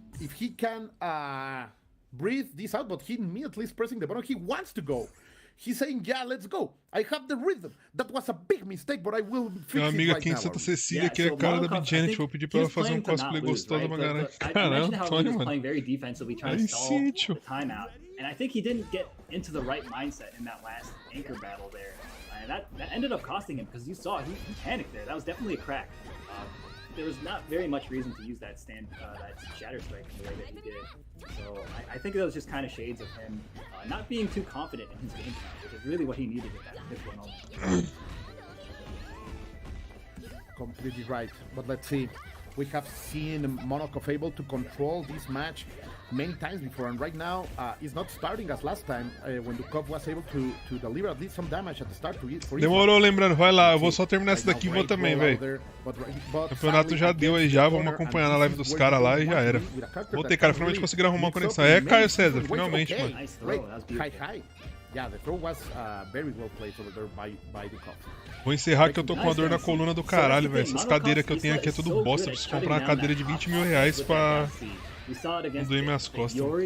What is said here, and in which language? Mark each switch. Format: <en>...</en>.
<en>If he can breathe this out, but he immediately is pressing the button. He wants to go. He's saying, yeah, let's go. I have the rhythm. That was a big mistake, but I will fix it right now.</en> <pt>Minha amiga aqui em Santa Cecília, que é a cara da Big Janet, vou pedir pra ela fazer um cosplay gostoso pra galera. Caramba, Tony, mano. Aí sim, tio.</pt> <en>And I think he didn't get into the right mindset in that last anchor battle there. And that ended up costing him, because you saw, he panicked there. That was definitely a crack. There was not very much reason to use that Shatter Strike in the way that he did. So I think that was just kind of shades of him not being too confident in his game plan, which is really what he needed at that particular moment. Completely right. But let's see. We have seen Mono KOF able to control this match many times before, and right now it's not starting as last time when the KOF was able to deliver at least some damage at the start for</en> <pt>Demorou, lembrando, vai lá, eu vou só terminar essa daqui e vou também, velho. O campeonato já deu aí já, vamos acompanhar na live dos caras lá e já era. Voltei, cara, finalmente consegui arrumar uma conexão. É, Caio César, finalmente, mano.</pt> <en>Hi. Yeah, the throw was very well played over there by the KOF.</en> <pt>Vou encerrar que eu tô com uma dor na coluna do caralho, velho. Essas cadeiras que eu tenho aqui é tudo bosta. Eu preciso comprar uma cadeira de 20 mil reais pra não doer minhas costas.</pt>